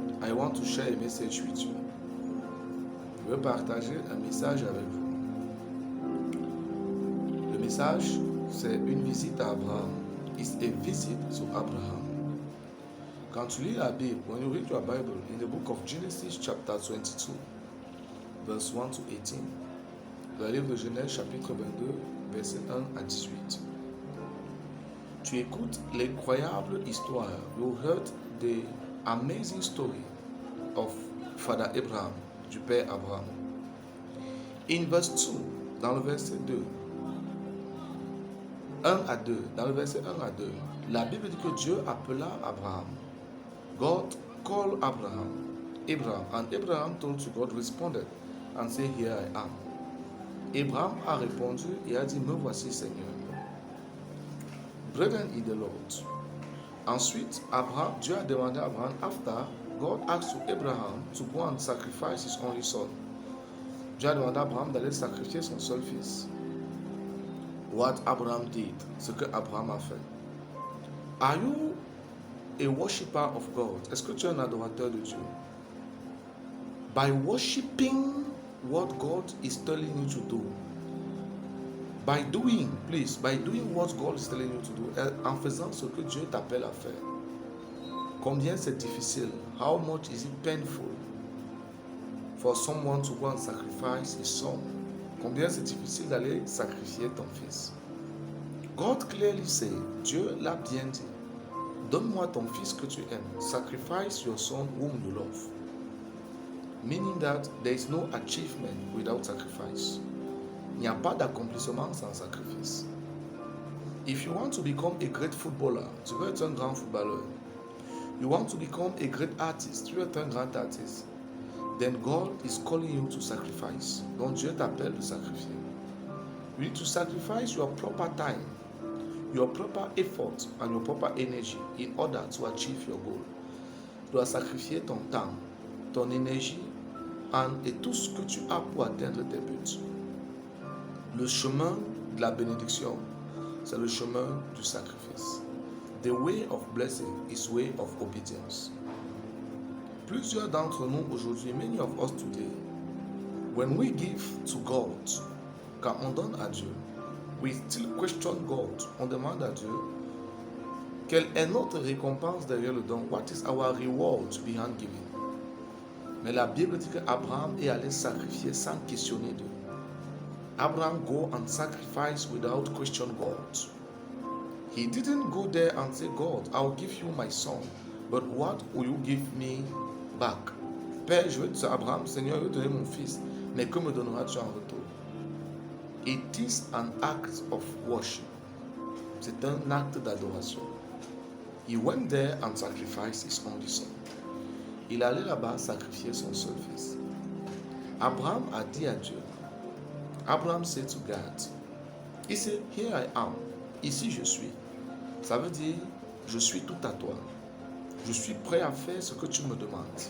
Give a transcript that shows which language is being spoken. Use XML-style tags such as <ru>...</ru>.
<en>I want to share a message with you.</en> <fr>Je veux partager un message avec vous. Le message, c'est une visite à Abraham.</fr> <en>It's a visit to Abraham.</en> <fr>Quand tu lis la Bible,</fr> <en>when you read your Bible in the book of Genesis chapter 22, verse 1 to 18,</en> <fr>le livre de Genèse chapitre 22, verset 1 à 18, tu écoutes l'incroyable histoire.</fr> <en>You heard the amazing story of Father Abraham,</en> <fr>du Père Abraham.</fr> <en>In verse 2,</en> <fr>dans le verset 2, 1 à 2, dans le verset 1 à 2, la Bible dit que Dieu appela Abraham.</fr> <en>God called Abraham, and Abraham told to God, responded and said, here I am.</en> <fr>Abraham a répondu et a dit, me voici Seigneur.</fr> <en>Brethren in the Lord.</en> <fr>Ensuite, Dieu a demandé à Abraham,</fr> <en>after God asked Abraham to go and sacrifice his only son.</en> <fr>Dieu a demandé à Abraham d'aller sacrifier son seul fils.</fr> <en>What Abraham did,</en> <fr>ce que Abraham a fait.</fr> <en>Are you a worshipper of God?</en> <fr>Est-ce que tu es un adorateur de Dieu?</fr> <en>By worshiping what God is telling you to do. By doing what God is telling you to do.</en> <fr>En faisant ce que Dieu t'appelle à faire. Combien c'est difficile?</fr> <en>How much is it painful for someone to go and sacrifice his son?</en> <fr>Combien c'est difficile d'aller sacrifier ton fils?</fr> <en>God clearly said,</en> <fr>Dieu l'a bien dit, donne-moi ton fils que tu aimes.</fr> <en>Sacrifice your son whom you love. Meaning that there is no achievement without sacrifice.</en> <fr>Il n'y a pas d'accomplissement sans sacrifice.</fr> <en>If you want to become a great footballer,</en> <fr>tu veux être un grand footballeur.</fr> <en>You want to become a great artist,</en> <fr>tu veux être un grand artiste.</fr> <en>Then God is calling you to sacrifice.</en> <fr>Donc Dieu t'appelle de sacrifier.</fr> <en>You need to sacrifice your proper time, your proper effort and your proper energy in order to achieve your goal.</en> <fr>Tu dois sacrifier ton temps, ton énergie et tout ce que tu as pour atteindre tes buts. Le chemin de la bénédiction, c'est le chemin du sacrifice.</fr> <en>The way of blessing is way of obedience.</en> <fr>Plusieurs d'entre nous aujourd'hui,</fr> <en>many of us today, when we give to God,</en> <fr>quand on donne à Dieu,</fr> <en>we still question God.</en> <fr>On demande à Dieu, quelle est notre récompense derrière le don?</fr> <en>What is our reward behind giving?</en> <fr>Mais la Bible dit qu'Abraham est allé sacrifier sans questionner Dieu.</fr> <en>Abraham go and sacrifice without question God. He didn't go there and say, God, I'll give you my son, but what will you give me back?</en> <fr>Père, je veux dire à Abraham, Seigneur, je vais te donner mon fils, mais que me donneras-tu en retour?</fr> <en>It is an act of worship.</en> <fr>C'est un acte d'adoration.</fr> <en>He went there and sacrificed his only son.</en> <fr>Il allait là-bas sacrifier son seul fils. Abraham a dit à Dieu,</fr> <en>Abraham said to God, he said, here I am,</en> <fr>ici je suis. Ça veut dire, je suis tout à toi. Je suis prêt à faire ce que tu me demandes.</fr>